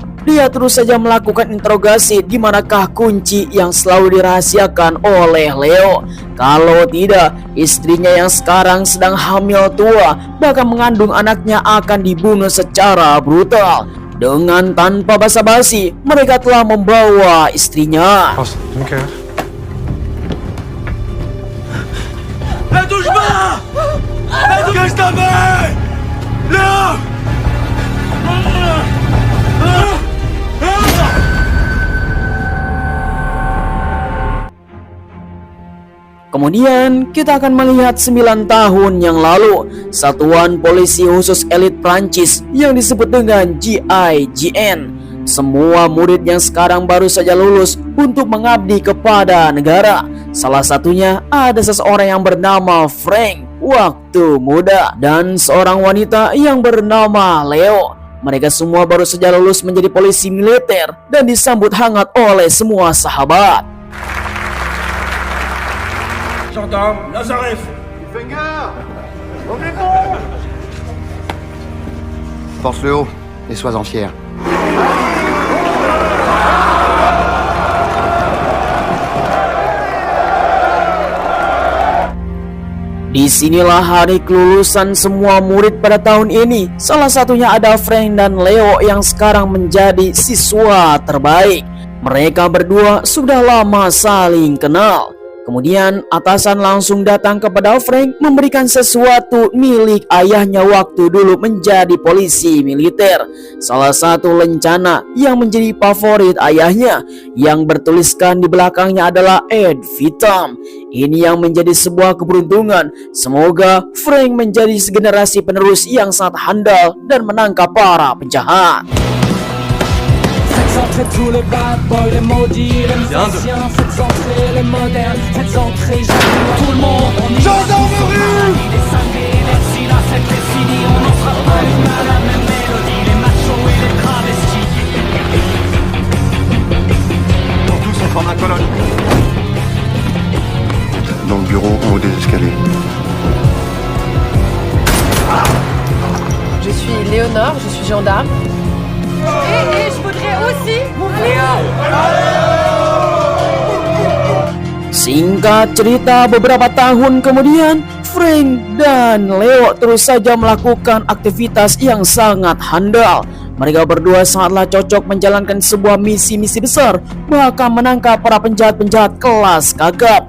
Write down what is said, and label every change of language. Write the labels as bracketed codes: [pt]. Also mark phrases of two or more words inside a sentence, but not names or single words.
[id] Dia terus saja melakukan interogasi di manakah kunci yang selalu dirahasiakan oleh Leo. Kalau tidak, istrinya yang sekarang sedang hamil tua bahkan mengandung anaknya akan dibunuh secara brutal. Dengan tanpa basa-basi, mereka telah membawa istrinya. [fr] La touche pas! Cache ta main! Là! [id] Kemudian kita akan melihat 9 tahun yang lalu, satuan polisi khusus elit Prancis yang disebut dengan GIGN. Semua murid yang sekarang baru saja lulus untuk mengabdi kepada negara. Salah satunya ada seseorang yang bernama Frank waktu muda dan seorang wanita yang bernama Leo. Mereka semua baru saja lulus menjadi polisi militer dan disambut hangat oleh semua sahabat. [fr] Gendarme, Lazarev! Finger! Revenez-vous! Force le haut et sois-en fier. [id] Disinilah hari kelulusan semua murid pada tahun ini. Salah satunya ada Frank dan Leo yang sekarang menjadi siswa terbaik. Mereka berdua sudah lama saling kenal. Kemudian atasan langsung datang kepada Frank memberikan sesuatu milik ayahnya waktu dulu menjadi polisi militer. Salah satu lencana yang menjadi favorit ayahnya yang bertuliskan di belakangnya adalah [la] Ad Vitam. [id] Ini yang menjadi sebuah keberuntungan. Semoga Frank menjadi generasi penerus yang sangat handal dan menangkap para penjahat. [fr] Faites tous les [en] bad boys, [fr] les maudits, les musiciens. Faites entrer les modernes, faites entrer tout le monde. On y gendarmerie. Les cinglés, les silas, c'est fini. On n'en fera pas une à la même mélodie. Les machos et les travestis. Pour tous, on forme la colonne. Dans le bureau, en haut des escaliers. Je suis Léonore, je suis gendarme. Et je voudrais aussi [id] Singkat cerita, beberapa tahun kemudian Frank dan Leo terus saja melakukan aktivitas yang sangat handal. Mereka berdua sangatlah cocok menjalankan sebuah misi-misi besar, bahkan menangkap para penjahat-penjahat kelas kakap.